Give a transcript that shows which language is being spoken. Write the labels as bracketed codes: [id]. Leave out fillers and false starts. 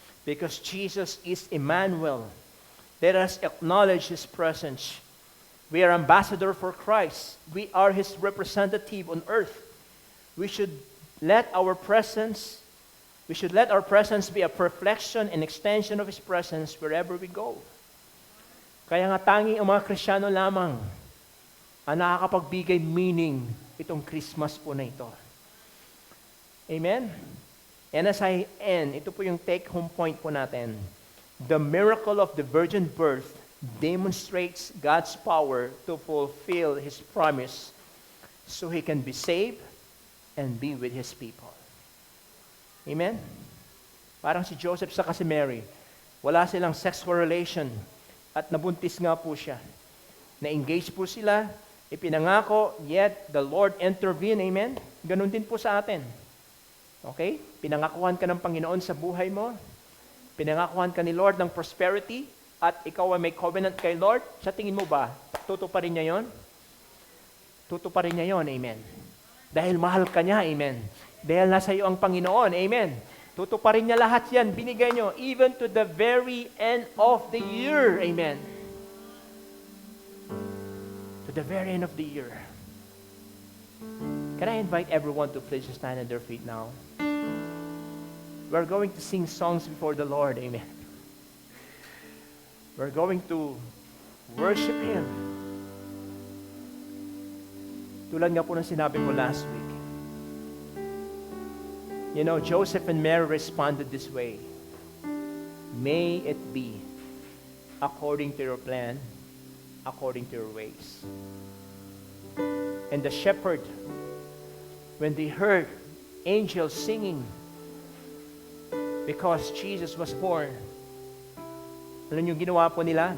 [en] Because Jesus is Emmanuel. Let us acknowledge His presence. We are ambassador for Christ. We are His representative on earth. We should let our presence be a reflection and extension of His presence wherever we go. [tl] Kaya nga tanging ang mga Kristiyano lamang ang nakakapagbigay meaning itong Christmas po na ito. Amen? [en] And as I end, [tl] ito po yung take-home point po natin. [en] The miracle of the virgin birth demonstrates God's power to fulfill His promise so He can be saved and be with His people. [tl] Amen? Parang si Joseph sa si Mary, wala silang sexual relation at nabuntis nga po siya. Na-engage po sila, ipinangako, [en] yet the Lord intervened. [tl] Amen? Ganun din po sa atin. Okay? Pinangakuhan ka ng Panginoon sa buhay mo. Pinangakuhan ka ni Lord ng prosperity at ikaw ay may covenant kay Lord. Sa tingin mo ba, tutuparin niya yon? Tutuparin niya yon. Amen. Dahil mahal ka niya. Amen. Dahil nasa iyo ang Panginoon. Amen. Tutuparin niya lahat yan. Binigay niyo [en] even to the very end of the year. Amen. To the very end of the year. Can I invite everyone to please stand on their feet now? We're going to sing songs before the Lord. Amen. We're going to worship Him. [tl] Tulad nga po ng sinabi ko last week. [en] You know, Joseph and Mary responded this way. May it be according to your plan, according to your ways. And the shepherd, when they heard angels singing, because Jesus was born, [tl] alam niyo ginawa po nila?